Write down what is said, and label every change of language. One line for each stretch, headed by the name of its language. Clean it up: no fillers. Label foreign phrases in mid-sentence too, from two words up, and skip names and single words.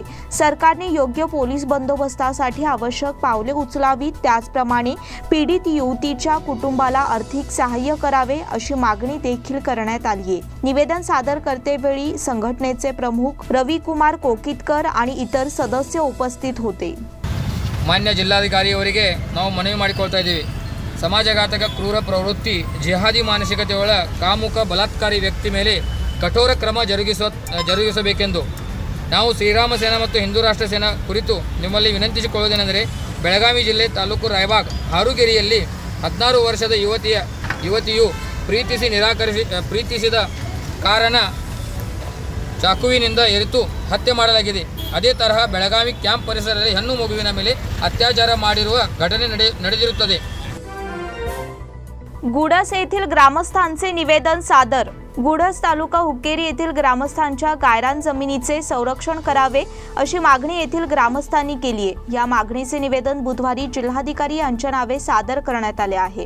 Marathi: सरकारने योग्य पोलीस बंदोबस्तासाठी आवश्यक पावले उचलावीत। त्याचप्रमाणे पीडित युवतीच्या कुटुंबाला आर्थिक सहाय्य करावे अशी मागणी देखील करण्यात आली आहे। निवेदन सादर करतेवेळी संघटनेचे प्रमुख रविकुमार कोकितकर आणि इतर सदस्य उपस्थित होते। मान्य जिल्हाधिकारी
Kannada: ಅವರಿಗೆ ನಾವು ಮನವಿ ಮಾಡಿಕೊಳ್ತಾ ಇದ್ದೀವಿ। ಸಮಾಜಘಾತಕ ಕ್ರೂರ ಪ್ರವೃತ್ತಿ ಜಿಹಾದಿ ಮಾನಸಿಕತೆಯುಳ್ಳ ಕಾಮುಕ ಬಲಾತ್ಕಾರಿ ವ್ಯಕ್ತಿ ಮೇಲೆ ಕಠೋರ ಕ್ರಮ ಜರುಗಿಸಬೇಕೆಂದು ನಾವು ಶ್ರೀರಾಮ ಸೇನಾ ಮತ್ತು ಹಿಂದೂ ರಾಷ್ಟ್ರ ಸೇನಾ ಕುರಿತು ನಿಮ್ಮಲ್ಲಿ ವಿನಂತಿಸಿಕೊಳ್ಳುವುದೇನೆಂದರೆ, ಬೆಳಗಾವಿ ಜಿಲ್ಲೆ ತಾಲೂಕು ರಾಯಬಾಗ್ ಹಾರುಗೆರೆಯಲ್ಲಿ 16 ವರ್ಷದ ಯುವತಿಯು ಪ್ರೀತಿಸಿದ ಕಾರಣ ಚಾಕುವಿನಿಂದ ಎರಿತು ಹತ್ಯೆ ಮಾಡಲಾಗಿದೆ. ಅದೇ ತರಹ ಬೆಳಗಾವಿ ಕ್ಯಾಂಪ್ ಪರಿಸರದಲ್ಲಿ ಹೆಣ್ಣು ಮಗುವಿನ ಮೇಲೆ अत्याचार ಮಾಡಿರುವ घटನೆ ನಡೆದಿರುತ್ತದೆ.
Marathi: गुडस येथील ग्रामस्थांचे निवेदन सादर. गुडस तालुका हुक्केरी येथील ग्रामस्थांच्या गायरान जमिनीचे संरक्षण करावे अशी मागणी येथील ग्रामस्थांनी केली आहे. या मागणीचे निवेदन बुधवारी जिल्हाधिकारी यांच्या नावे सादर करण्यात आले आहे.